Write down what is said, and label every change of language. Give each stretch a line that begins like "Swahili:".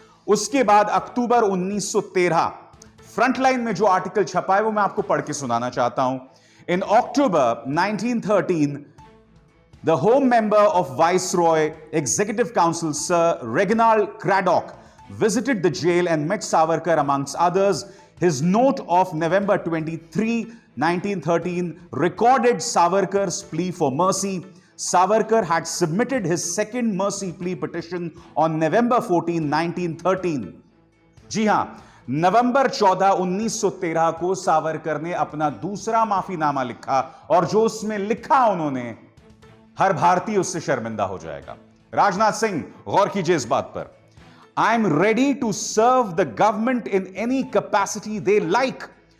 Hindi: उसके बाद अक्टूबर 1913 फ्रंटलाइन में जो आर्टिकल छपा है वो मैं आपको पढ़ के सुनाना चाहता हूं।
English: In October 1913 the home member of viceroy executive council sir Reginald Craddock visited the jail and met Savarkar amongst others. His note of November 23, 1913 recorded Savarkar's plea for mercy. Savarkar had submitted his second mercy plea petition on November 14, 1913.
Hindi: जी हां, नवंबर 14, 1913 को सावरकर ने अपना दूसरा माफीनामा लिखा, और जो उसमें लिखा उन्होंने, हर भारतीय उससे शर्मिंदा हो जाएगा। राजनाथ सिंह, गौर कीजिए इस बात पर।
English: I'm ready to serve the government in any capacity they like.